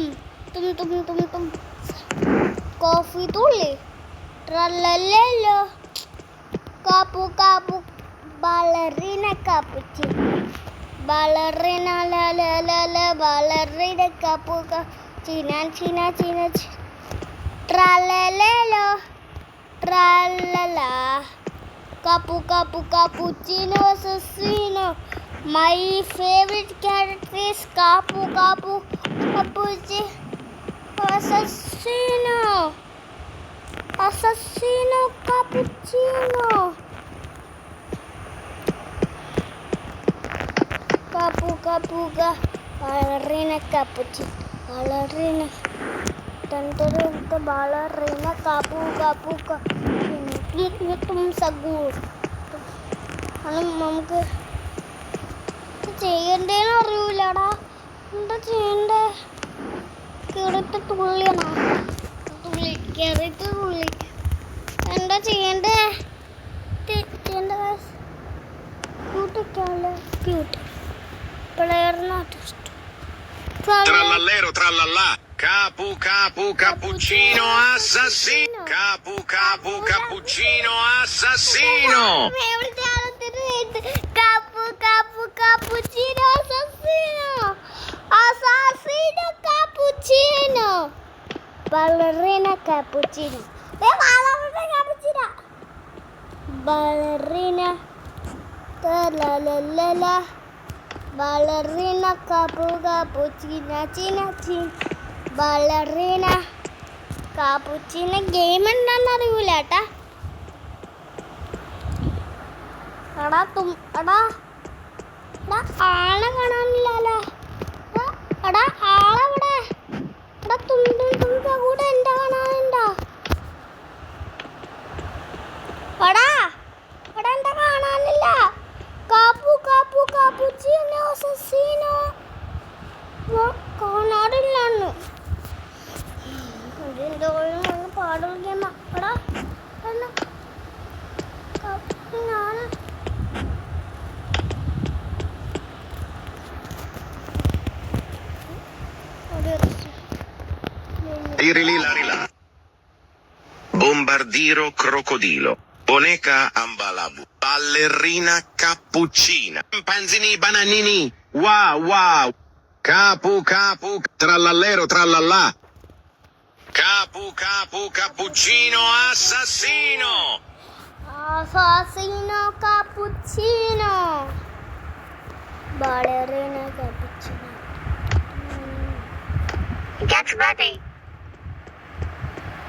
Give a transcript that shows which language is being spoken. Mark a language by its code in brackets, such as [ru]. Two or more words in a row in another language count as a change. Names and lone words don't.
[en] തും തും തും തും കോഫി തുള്ളി ട്രല്ലലേലോ കാപ്പു കാപ്പു ബാലറീന കാപ്പുച്ചി ബാലറീന ല ബാലറീന കാപ്പു ചീന ചീന ചീന ട്രല്ലലേലോ ട്രല്ലല കാപ്പു കാപ്പു കാപ്പുച്ചിനോ അസസീനോ. my favourite character is കാപ്പു കാപ്പു കാപ്പുച്ചി assassino assassino cappuccino capu capuga ballerina cappuccino ballerina tanto ballerina capu capu tum sagur [ml] നമുക്ക് ചെയ്യണ്ടേന്ന് അറിയൂലടാ. എന്താ ചെയ്യണ്ടേ? കേറിട്ട് തുള്ളിയാണോ? തുള്ളി കേറിട്ട് തുള്ളി എന്താ ചെയ്യണ്ടേ? ക്യൂട്ടൊക്കെയാണല്ലേ. ക്യൂട്ട് പ്ലെയറിനായിട്ട് Trallallero trallallà. Capu capu cappuccino assassino. Capu capu cappuccino assassino. Capu capu cappuccino assassino. Assassino cappuccino. Ballerina cappuccino. Ballerina cappuccino. Ballerina la la la la. Ballerina capu cappuccino china chin. Ballerina cappuccino game എന്താണെന്ന് അറിയൂല കേട്ടാ. എടാ ആളെ കാണാനില്ലല്ലോ. എടാ ആളെവിടെ? എടാ കൂടെ എന്താ കാണാനുണ്ടോ? എടാ ഇവിടെ എന്താ കാണാനില്ല. കാപ്പു കാപ്പു കാപ്പുച്ചിനോ അസസീനോ കാണാറില്ലാന്ന് പാടുള്ള ഗെയിമ. എടാ ഞാൻ Irilarila. Bombardiro crocodilo. Boneca ambalabu. Ballerina cappuccina. Panzini bananini. Wow wow. Capu capu trallallero trallallà. Capu capu cappuccino assassino. Assassino cappuccino. Ballerina cappuccino. [en] Get ready.